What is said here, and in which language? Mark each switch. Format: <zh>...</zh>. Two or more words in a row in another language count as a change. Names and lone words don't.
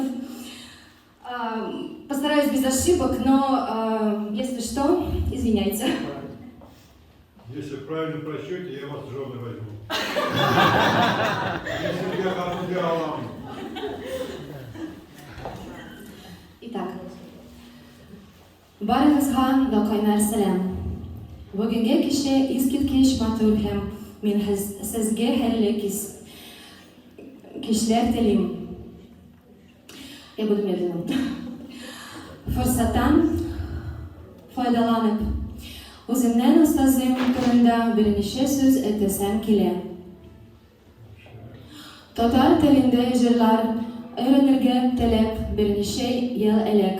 <ru>Постараюсь без ошибок, но если что, извиняйте. Если правильно просчете, я вас в жены возьму. Если я хану диалам. Итак.</ru> <tt>Барыгызга да кайнар сәлам. Бүгенге кичә искиткеч матур һәм мин сезгә хәерле кичләр телим.</tt> <ru>Я буду медленно.</ru> <tt>Форсаттан файдаланып, үземнән устазым турында берничә сүз әйтәсем килә. Татар телендә җырлар өйрәнергә теләп берничә ел элек.</tt>